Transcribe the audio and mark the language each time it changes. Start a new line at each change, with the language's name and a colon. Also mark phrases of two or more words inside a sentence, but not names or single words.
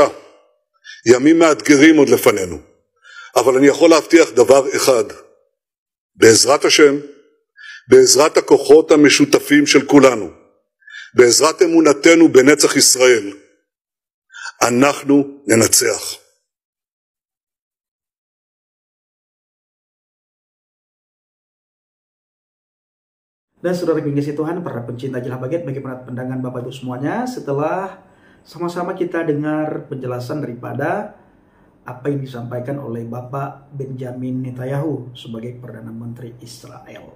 Hebrew: ימים מאתגרים עוד לפנינו. אבל אני יכול להבטיח דבר אחד. בעזרת השם, בעזרת הכוחות המשותפים של כולנו, בעזרת אמונתנו בנצח ישראל, אנחנו ננצח.
Indonesian: Dan saudara kekasih Tuhan, para pencinta Jelah Baget, bagaimana pandangan Bapak Ibu semuanya setelah sama-sama kita dengar penjelasan daripada apa yang disampaikan oleh Bapak Benjamin Netanyahu sebagai Perdana Menteri Israel.